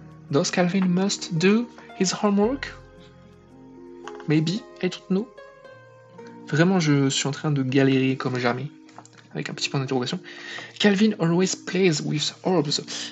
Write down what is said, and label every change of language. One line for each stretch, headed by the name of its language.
English: Does Calvin must do his homework? Maybe, I don't know.
French: Vraiment, je suis en train de galérer comme jamais. Avec un petit point d'interrogation.
English: Calvin always plays with orbs.